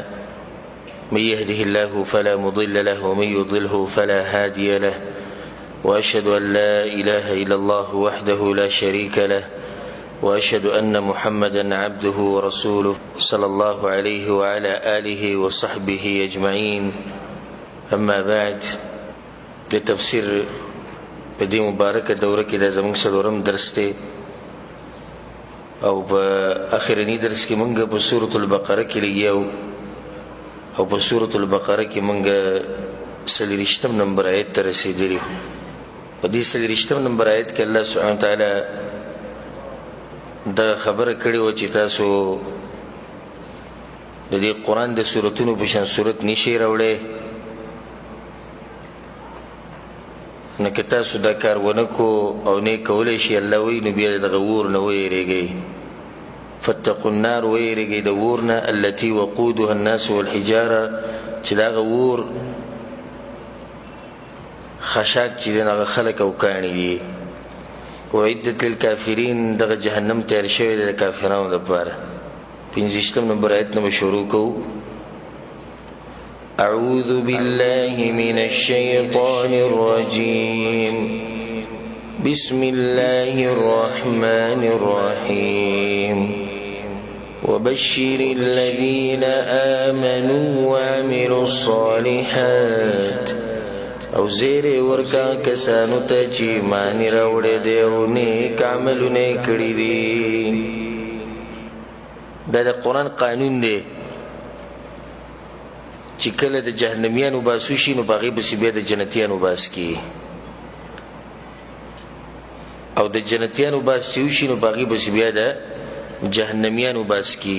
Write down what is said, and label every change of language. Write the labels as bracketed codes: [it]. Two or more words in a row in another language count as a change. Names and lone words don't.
[ar] من يهده الله فلا مضل له ومن يضله فلا هادي له، وأشهد أن لا إله إلا الله وحده لا شريك له، وأشهد أن محمدا عبده ورسوله صلى الله عليه وعلى آله وصحبه أجمعين. أما بعد، [ps] لتفسير په دې مبارکه دوره کې د زموږ څلورم درس دی او په اخرنی درس کې مونږ په سورۃ البقره کې لګیاو او په سورۃ البقره کې مونږ 40 نمبر آیت ته رسیدلی. په دې 40 نمبر آیت کې [ar] الله سبحانه وتعالی [ps] دا خبره کړې و چې تاسو د دې قرآن د سورتونو په شان سورت نشئ راوړی، نو که تاسو دا کار ونه کو او نه کولی شي، الله وی نو بیا دغه اور نه ویریږئ. [ar] فاتقوا النار، [ps] ویریږئ د اور نه، [ar] التي وقودها الناس والحجاره، [ps] چې دغه اور خشاک چې دغه خلک او کاڼي دي. [ar] وعدت للکافرین، [ps] دغه جهنم تیار شوی د کافرانو لپاره. 15 نمبر آیت نه شروع کوو. [ar] أعوذ بالله من الشيطان الرجيم. بسم الله الرحمن الرحيم. وبشر الذين آمنوا وعملوا الصالحات، [ps] او زیر ورکا کسانو ته چې ایمان راوړی دی او نیک عملونه کړي دي. دا د قرآن قانون دی چې کله د جهنميانو باسو شي نو باغې بسې بیا د جنتیانو باس کی، او د جنتیانو باس چې وشي نو باغې بسې بیا د جهنميانو باس کی.